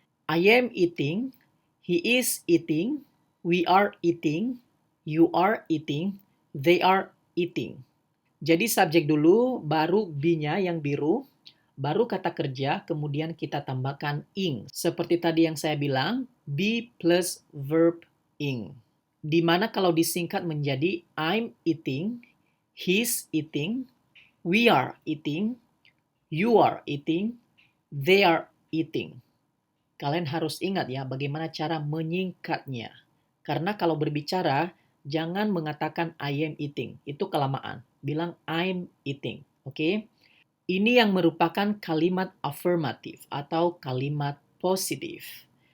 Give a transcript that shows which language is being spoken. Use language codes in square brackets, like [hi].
[en] I am eating, he is eating, we are eating, you are eating, they are eating. [id] Jadi subjek dulu, baru be-nya yang biru, baru kata kerja, kemudian kita tambahkan ing. Seperti tadi yang saya bilang, be plus verb ing. Di mana kalau disingkat menjadi [en] I'm eating, he's eating, we are eating, you are eating, they are eating. [id] Kalian harus ingat ya bagaimana cara menyingkatnya. Karena kalau berbicara, jangan mengatakan [en] I am eating. [id] Itu kelamaan. Bilang [en] I'm eating. [id] Oke? Ini yang merupakan kalimat affirmatif atau kalimat positif.